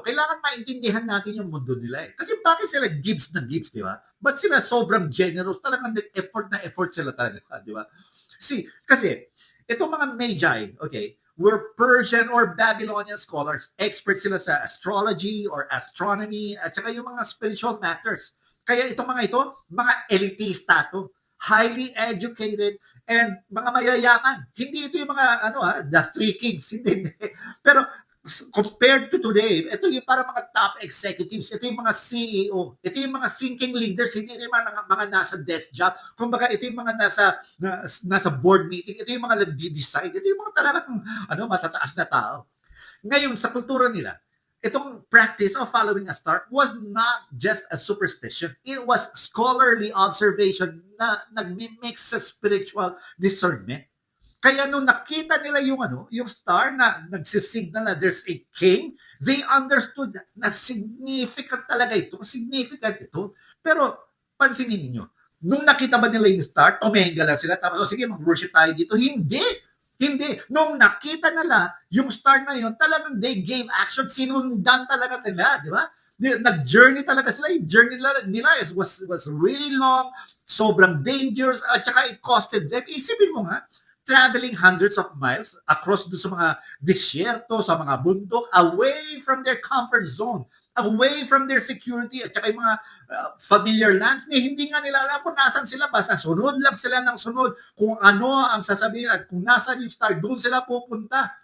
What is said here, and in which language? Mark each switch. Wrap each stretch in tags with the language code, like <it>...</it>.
<tl>Kailangan maintindihan natin yung mundo nila eh. Kasi bakit sila gives na gives, di ba? Ba't sila sobrang generous? Talagang effort sila talaga, di ba?</tl> <en>See,</en> <tl>kasi itong mga</tl> <en>magi, okay, were Persian or Babylonian scholars.</en> <tl>Experts sila sa astrology or astronomy at saka yung mga spiritual matters. Kaya itong mga ito, mga elitista to,</tl> <en>highly educated,</en> <tl>and mga mayayaman. Hindi ito yung mga,</tl> <en>the three kings.</en> <tl>Hindi. Pero compared to today, ito yung para mga top executives, ito yung mga CEO, ito yung mga thinking leaders, hindi rin mga nasa desk job. Kumbaga, ito yung mga nasa board meeting, ito yung mga nag-decide, ito yung mga talagang matataas na tao. Ngayon, sa kultura nila, itong</tl> <en>practice of following a star was not just a superstition. It was scholarly observation</en> <tl>na nag-mix sa</tl> <en>spiritual discernment.</en> <tl>Kaya nung nakita nila yung star na nagsisignal na</tl> <en>there's a king, they understood</en> <tl>na significant talaga ito, significant ito. Pero pansinin niyo, nung nakita ba nila yung star, tumahinga lang sila, tapos sige, mag-worship tayo dito. Hindi. Hindi. Nung nakita nila yung star na yun, talagang</tl> <en>they gave action,</en> <tl>sinundan talaga nila, di ba? Nag-journey talaga sila. Yung</tl> <en>journey nila was really long,</en> <tl>sobrang</tl> <en>dangerous,</en> <tl>at saka</tl> <en>it costed them.</en> <tl>Isipin mo nga,</tl> <en>traveling hundreds of miles across</en> <tl>sa mga disyerto, sa mga bundok,</tl> <en>away from their comfort zone, away from their security,</en> <tl>at saka yung mga familiar lands, hindi nga nila alam kung nasan sila, basta sunod lang sila ng sunod, kung ano ang sasabihin at kung nasan yung star, doon sila pupunta.</tl>